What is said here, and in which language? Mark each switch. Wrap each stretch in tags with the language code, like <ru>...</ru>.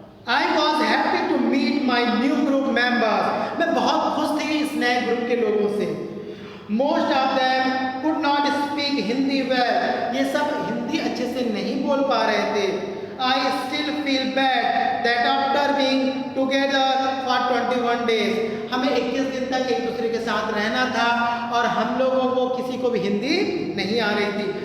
<en>I was happy to meet my new group members.</en> <hi>मैं बहुत खुश थी इस नए ग्रुप के लोगों से।</hi> <en>Most of them could not speak Hindi well.</en> <hi>ये सब हिंदी अच्छे से नहीं बोल पा रहे थे।</hi> <en>I still feel bad that after being together for 21 days,</en> <hi>हमें 21 दिन तक एक दूसरे के साथ रहना था और हम लोगों को किसी को भी हिंदी नहीं आ रही थी।</hi>